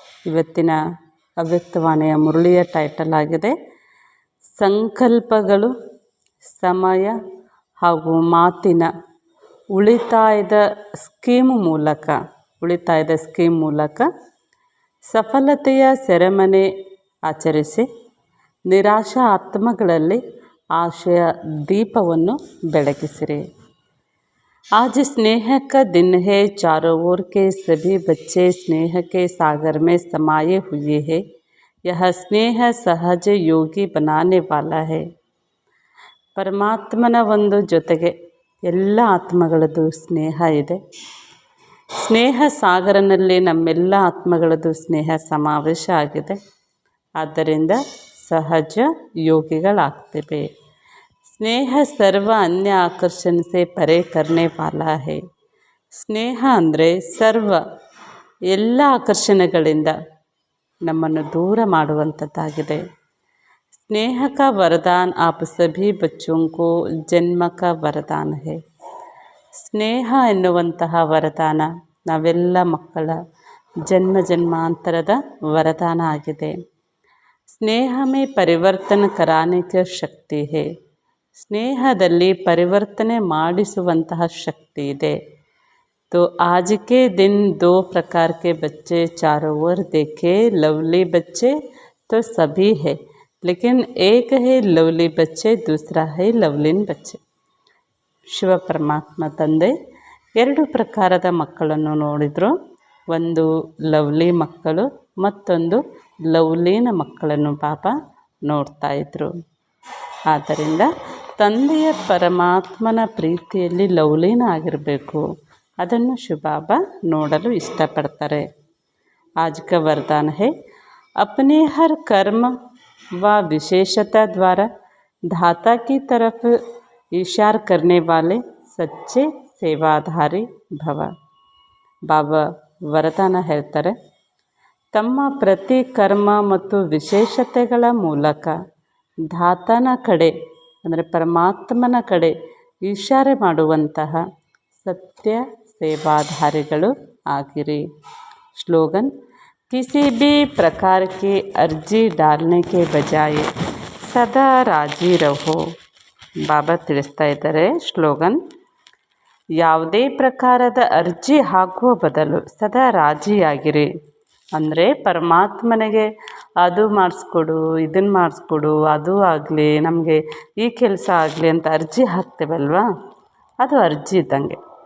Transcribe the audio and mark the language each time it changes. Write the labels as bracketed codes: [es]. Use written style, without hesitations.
[kn] ಇವತ್ತಿನ ಅವ್ಯಕ್ತವಾಣಿಯ ಮುರಳಿಯ ಟೈಟಲ್ ಆಗಿದೆ ಸಂಕಲ್ಪಗಳು, ಸಮಯ ಹಾಗೂ ಮಾತಿನ ಉಳಿತಾಯದ ಸ್ಕೀಮ್ ಮೂಲಕ ಸಫಲತೆಯ ಸೆರೆಮನೆ ಆಚರಿಸಿ ನಿರಾಶಾ ಆತ್ಮಗಳಲ್ಲಿ आशय दीपವನ್ನು ಬೆಳಗಿಸಿರಿ. [hi] आज स्नेह का दिन है। चारों ओर के सभी बच्चे स्नेह के सागर में समाये हुए हैं। यह स्नेह सहज योगी बनाने वाला है. [kn] ಪರಮಾತ್ಮನ ಒಂದು ಜೊತೆಗೆ ಎಲ್ಲ ಆತ್ಮಗಳದ್ದು ಸ್ನೇಹ ಇದೆ. ಸ್ನೇಹ ಸಾಗರನಲ್ಲಿ ನಮ್ಮೆಲ್ಲ ಆತ್ಮಗಳದ್ದು ಸ್ನೇಹ ಸಮಾವೇಶ ಆಗಿದೆ. ಆದ್ದರಿಂದ ಸಹಜ ಯೋಗಿಗಳಾಗ್ತೇವೆ. [hi] ಸ್ನೇಹ ಸರ್ವ ಅನ್ಯ ಆಕರ್ಷಣ ಸೆ ಪರೆ ಕರ್ನೆ ವಾಲಾ ಹೈ. [kn] ಸ್ನೇಹ ಅಂದರೆ ಸರ್ವ ಎಲ್ಲ ಆಕರ್ಷಣೆಗಳಿಂದ ನಮ್ಮನ್ನು ದೂರ ಮಾಡುವಂಥದ್ದಾಗಿದೆ. [hi] ಸ್ನೇಹ ಕಾ ವರದಾನ್ ಆಪ್ ಸಭಿ ಬಚ್ಚೋಂ ಕೋ ಜನ್ಮ ಕಾ ವರದಾನ್ ಹೈ. [kn] ಸ್ನೇಹ ಎನ್ನುವಂತಹ ವರದಾನ ನಾವೆಲ್ಲ ಮಕ್ಕಳ ಜನ್ಮ ಜನ್ಮಾಂತರದ ವರದಾನ ಆಗಿದೆ. [hi] ಸ್ನೇಹ ಮೇ ಪರಿವರ್ತನ ಕರಾನೆ ಕಿ ಶಕ್ತಿ ಹೈ. [kn] ಸ್ನೇಹದಲ್ಲಿ ಪರಿವರ್ತನೆ ಮಾಡಿಸುವಂತಹ ಶಕ್ತಿ ಇದೆ. [hi] तो आज के दिन 2 प्रकार के बच्चे चारों ओर देखे. लवली बच्चे तो सभी है, लेकिन एक है लवली बच्चे, दूसरा है लवलीन बच्चे. [kn] ಶಿವ ಪರಮಾತ್ಮ ತಂದೆ 2 ಪ್ರಕಾರದ ಮಕ್ಕಳನ್ನು ನೋಡಿದರು. ಒಂದು ಲವ್ಲಿ ಮಕ್ಕಳು, ಮತ್ತೊಂದು ಲವ್ಲೀನ ಮಕ್ಕಳನ್ನು ಬಾಬಾ ನೋಡ್ತಾ ಇದ್ದರು. ಆದ್ದರಿಂದ ತಂದೆಯ ಪರಮಾತ್ಮನ ಪ್ರೀತಿಯಲ್ಲಿ ಲವ್ಲೀನ ಆಗಿರಬೇಕು. ಅದನ್ನು ಶಿವಬಾಬಾ ನೋಡಲು ಇಷ್ಟಪಡ್ತಾರೆ. [hi] आज का वरदान है अपने हर कर्म व विशेषता द्वारा धाता की तरफ इशार करने वाले सच्चे सेवाधारी भव. [kn] ಬಾಬಾ ವರದಾನ ಹೇಳ್ತಾರೆ, ತಮ್ಮ ಪ್ರತಿ ಕರ್ಮ ಮತ್ತು ವಿಶೇಷತೆಗಳ ಮೂಲಕ ಧಾತನ ಕಡೆ ಅಂದರೆ ಪರಮಾತ್ಮನ ಕಡೆ ಇಶಾರೆ ಮಾಡುವಂತಹ ಸತ್ಯ ಸೇವಾಧಾರಿಗಳು ಆಗಿರಿ. [hi] ಸ್ಲೋಗನ್ किसी भी प्रकार की अर्जी डालने के बजाय सदा राजी रहो. [kn] ಬಾಬಾ ತಿಳಿಸ್ತಾ ಇದ್ದಾರೆ ಸ್ಲೋಗನ್, ಯಾವುದೇ ಪ್ರಕಾರದ ಅರ್ಜಿ ಹಾಕುವ ಬದಲು ಸದಾ ರಾಜಿಯಾಗಿರಿ. ಅಂದರೆ ಪರಮಾತ್ಮನಿಗೆ ಅದು ಮಾಡಿಸ್ಕೊಡು, ಇದನ್ನು ಮಾಡಿಸ್ಕೊಡು, ಅದು ಆಗಲಿ, ನಮಗೆ ಈ ಕೆಲಸ ಆಗಲಿ ಅಂತ ಅರ್ಜಿ ಹಾಕ್ತೇವಲ್ವಾ, ಅದು ಅರ್ಜಿ ಇದ್ದಂಗೆ.